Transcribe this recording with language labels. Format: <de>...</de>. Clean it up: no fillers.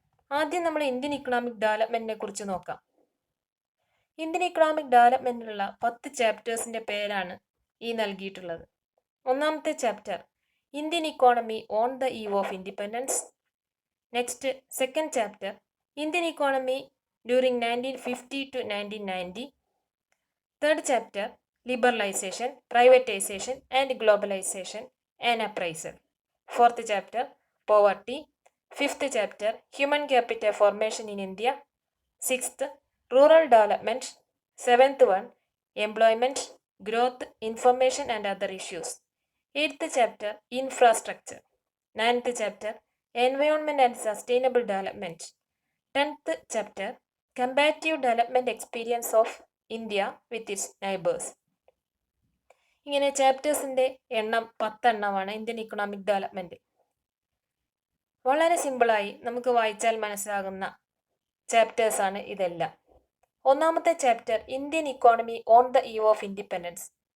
<ml>ആദ്യം നമ്മൾ Indian economic ഡെവലപ്മെൻറ്റിനെ കുറിച്ച് നോക്കാം. ഇന്ത്യൻ ഇക്കണോമിക് ഡെവലപ്മെൻറ്റിലുള്ള 10 ചാപ്റ്റേഴ്സിൻ്റെ പേരാണ് ഈ നൽകിയിട്ടുള്ളത്. ഒന്നാമത്തെ chapter</ml> <en>Indian economy on the eve of independence. Next second chapter Indian economy during 1950 to 1990. Third chapter liberalization, privatization and globalization, an appraisal. Fourth chapter poverty. Fifth chapter human capital formation in India. Sixth rural development. Seventh one employment, growth, information and other issues. Eighth chapter infrastructure. Ninth chapter environment and sustainable development. 10th chapter comparative development experience of India with its neighbours.</en> <ml>ഇങ്ങനെ ചാപ്റ്റേഴ്സിൻ്റെ എണ്ണം 10 എണ്ണമാണ് Indian economic development. വളരെ സിമ്പിളായി നമുക്ക് വായിച്ചാൽ മനസ്സിലാകുന്ന ചാപ്റ്റേഴ്സാണ് ഇതെല്ലാം. ഒന്നാമത്തെ chapter</ml> <en>Indian economy on the eve of independence.</en>